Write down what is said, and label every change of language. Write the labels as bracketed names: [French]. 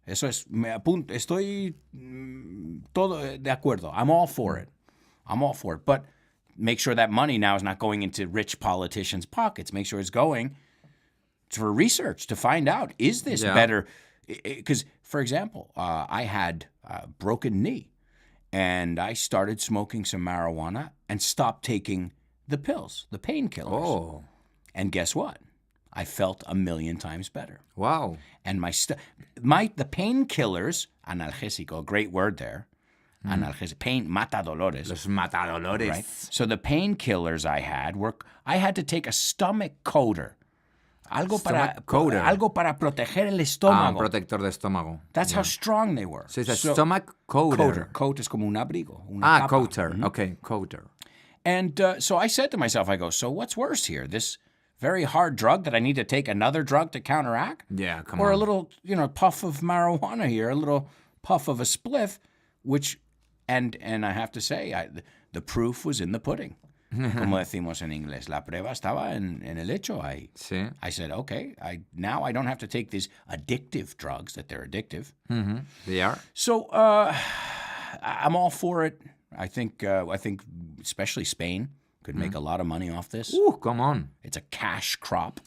[Spanish] Eso es, estoy todo de acuerdo. [English] I'm all for it. But make sure that money now is not going into rich politicians' pockets. Make sure it's going for research to find out, is this better? Because, for example, I had a broken knee, and I started smoking some marijuana and stopped taking the pills, the painkillers. Oh. And guess what? I felt 1,000,000 times better. Wow. And the painkillers, analgésico, a great word there. [Spanish] Analgésico, pain, matadolores. Los matadolores. [English] Right? So the painkillers I had to take a stomach coater. [Spanish] Algo para proteger el estómago. Un protector de estómago. [English] That's how strong they were. So it's a stomach coater. [Spanish] Coat es como un abrigo. [English] Coater. Okay, coater. And so I said to myself, so what's worse here? This very hard drug that I need to take another drug to counteract? Yeah, come on. Or a little, puff of marijuana here, a little puff of a spliff, and I have to say, the proof was in the pudding. [Spanish] Como decimos en inglés, la prueba estaba en el hecho. [English] I said, okay, now I don't have to take these addictive drugs that they're addictive. Mm-hmm. They are. So I'm all for it. I think especially Spain could make a lot of money off this. Ooh, come on. It's a cash crop.